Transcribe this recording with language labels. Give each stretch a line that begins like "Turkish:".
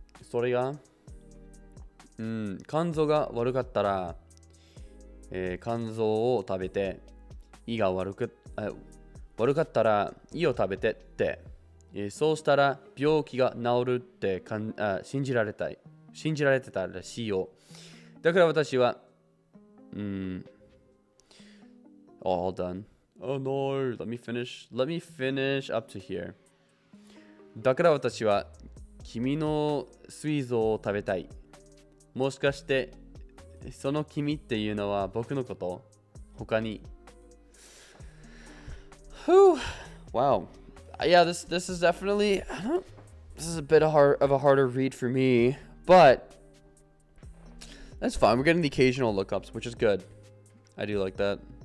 Japanese: それが肝臓が悪かったら、肝臓を食べて胃が悪かったら胃を食べてって、そうしたら病気が治るって信じられてたらしいよ。だから私は
English: all done. Oh no, let me finish up to here.
Japanese: だから私は君の膵臓を食べたい。もしかしてその君っていうのは僕のこと？他に。
English: Whew. Wow. Yeah, this is definitely this is a bit of a harder read for me, but that's fine. We're getting the occasional lookups, which is good. I do like that.